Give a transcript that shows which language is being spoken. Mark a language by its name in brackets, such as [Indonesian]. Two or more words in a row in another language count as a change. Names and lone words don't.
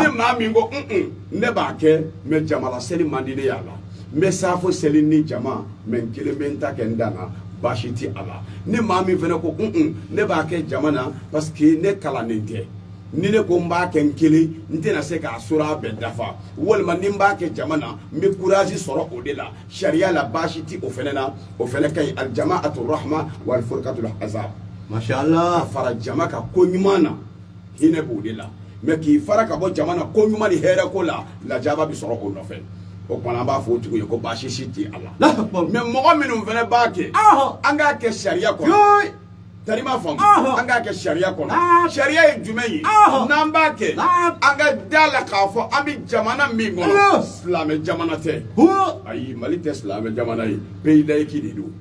[Bambara] ni maa min ko ne b'a kɛ mais jamala seli man di ne y'a la n bɛ saafo seli ni jama mais n kelen bɛ n ta kɛ n dan na baasi ti a la ni maa min fana ko ne b'a kɛ jama na parce que ne kalannen tɛ ni ne ko n b'a kɛ n kelen n tɛna se k'a sora bɛɛ dafa walima ni n b'a kɛ jama na n bɛ courage sɔrɔ o de la sariya la baasi ti o fana na o fana ka ɲi [Arabic] الجماعة رحمة والفرقة عذاب ما شاء الله a [Bambara] fara jama ka ko ɲuman na hinɛ b'o de la mais k'i fara ka bɔ jama na ko ɲuman ni hɛrɛ ko la lajaba bɛ sɔrɔ o nɔfɛ o kumana an b'a fɔ o tigiw ye ko baasi si tɛ a la [Arabic] الله أكبر. [Bambara] mais mɔgɔ minnu fana b'a kɛ an k'a kɛ sariya kɔnɔ Yoy. tari m'a faamu an k'a kɛ sariya kɔnɔ sariya ye jumɛn ye n'an b'a kɛ an ka da la k'a fɔ an bɛ jamana min kɔnɔ silamɛ jamana tɛ ayi Mali tɛ silamɛ jamana ye [French] pays laïque [Bambara] de don